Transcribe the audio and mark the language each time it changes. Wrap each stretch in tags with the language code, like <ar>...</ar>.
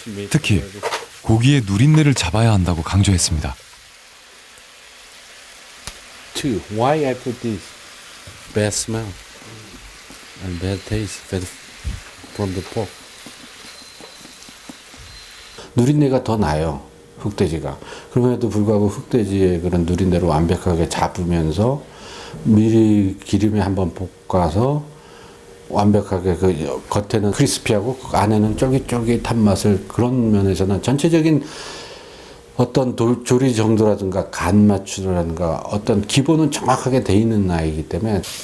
<ko>특히 고기의 누린내를 잡아야 한다고 강조했습니다.</ko> <en>Two. Why I put this? Bad smell and bad taste from the pork.</en> <ko>누린내가 더 나요. 흑돼지가. 그럼에도 불구하고 흑돼지의 그런 누린내를 완벽하게 잡으면서 미리 기름에 한번 볶아서 완벽하게 그 겉에는 크리스피하고 그 안에는 쫄깃쫄깃한 맛을, 그런 면에서는 전체적인 어떤 조리 정도라든가 간 맞추라든가 어떤 기본은 정확하게 돼 있는 아이이기 때문에.</ko>